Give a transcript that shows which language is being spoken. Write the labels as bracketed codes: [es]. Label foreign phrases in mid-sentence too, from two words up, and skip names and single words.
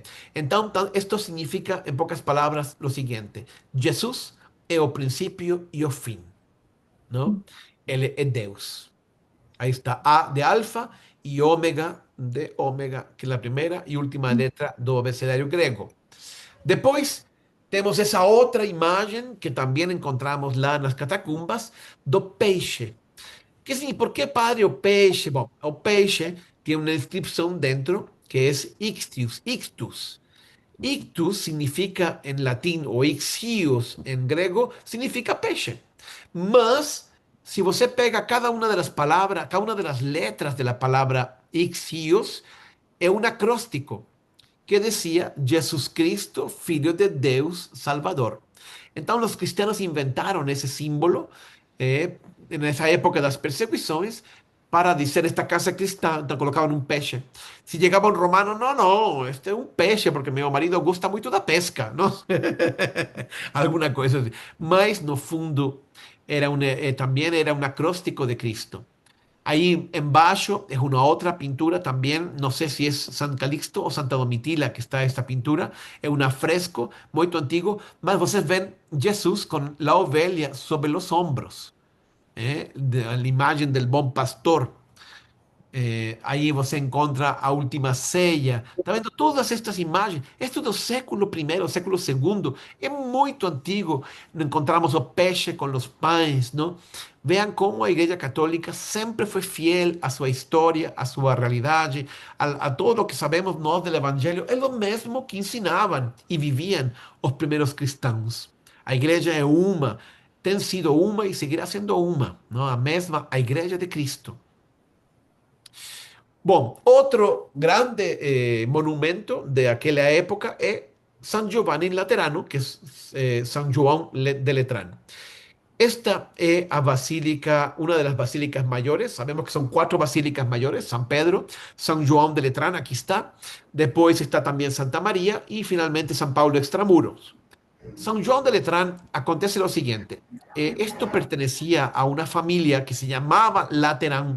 [es] Entonces, esto significa, en pocas palabras, lo siguiente: Jesús es el principio y el fin, ¿no? Él es Dios. Ahí está A de alfa y omega de omega, que es la primera y última letra do abecedario griego. Después tenemos esa otra imagen que también encontramos lá en las catacumbas [pt] do peixe. [es] ¿Por qué, padre, [pt] o peixe? Bom, o peixe [es] tiene una inscripción dentro que es ictus, ictus. Ictus significa en latín, o ixios en griego, significa peixe. Mas, si [pt] você pega [es] cada una de las palabras, cada una de las letras de la palabra ixios, es un acróstico que decía Jesús Cristo, [pt] Filho de Deus, Salvador. [es] Entonces los cristianos inventaron ese símbolo en esa época de las persecuciones para decir esta casa cristã, colocaban un peixe. Si llegaba un romano, no, este es un peixe porque mi marido gusta mucho da pesca, ¿no? Alguna cosa así. [pt] Mas no fundo [es] era también era un acróstico de Cristo. Ahí embaixo es una otra pintura también, no sé si es San Calixto o Santa Domitila que está esta pintura, es un fresco muy antiguo, [pt] mas vocês [es] ven Jesús con la ovelha sobre los hombros, la imagen del buen pastor. [pt] Aí você encontra a última ceia. Está vendo todas estas imagens? Isto do século I, século II, é muito antigo. Encontramos o peixe com os pães, não? Vean como a Igreja Católica sempre foi fiel a sua história, a sua realidade, a todo o que sabemos nós do Evangelho. É o mesmo que ensinavam e viviam os primeiros cristãos. A Igreja é uma, tem sido uma e seguirá sendo uma, não? A mesma, a Igreja de Cristo. Bom, outro grande monumento de aquela época é San Giovanni Laterano, que é San João de Letrán. [es] Esta es a basílica, una de las basílicas mayores. Sabemos que son 4 basílicas mayores: San Pedro, San João de Letrán, aquí está. Después está también Santa María y finalmente San Pablo Extramuros. San João de Letrán, acontece lo siguiente. Esto pertenecía a una familia que se llamaba Laterán.